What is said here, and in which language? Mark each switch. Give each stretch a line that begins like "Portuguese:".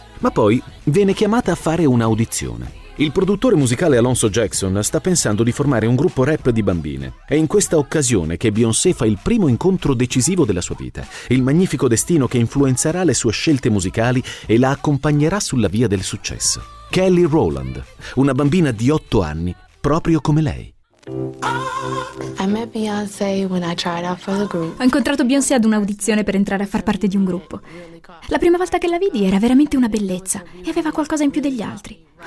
Italian: Ma poi viene chiamata a fare un'audizione. Il produttore musicale Alonso Jackson sta pensando di formare un gruppo rap di bambine. È in questa occasione che Beyoncé fa il primo incontro decisivo della sua vita, il magnifico destino che influenzerà le sue scelte musicali e la accompagnerà sulla via del successo. Kelly Rowland, una bambina di 8 anni, proprio come lei.
English: I met Beyoncé when I tried out for the group.
Italian: Ho incontrato Beyoncé ad un'audizione per entrare a far parte di un gruppo. La prima volta che la vidi era veramente una bellezza e aveva qualcosa in più degli altri.